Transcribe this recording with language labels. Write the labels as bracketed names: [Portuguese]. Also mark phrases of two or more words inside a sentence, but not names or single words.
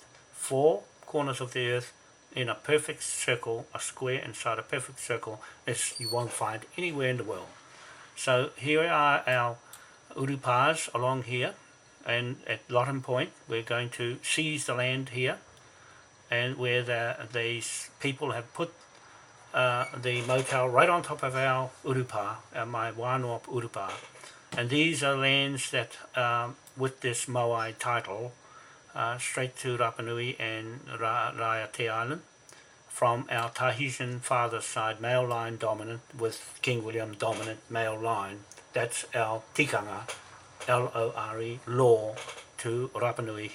[English] 4 corners of the earth in a perfect circle, a square inside a perfect circle, as you won't find anywhere in the world. So here are our urupas along here, and at Lotten Point we're going to seize the land here, and where these people have put the motel right on top of our urupa, my Wanoa urupa. And these are lands that, with this Moai title, straight to Rapa Nui and Raiate Island, from our Tahitian father's side, male line dominant, with King William dominant male line. That's our tikanga, L-O-R-E, law to Rapa Nui.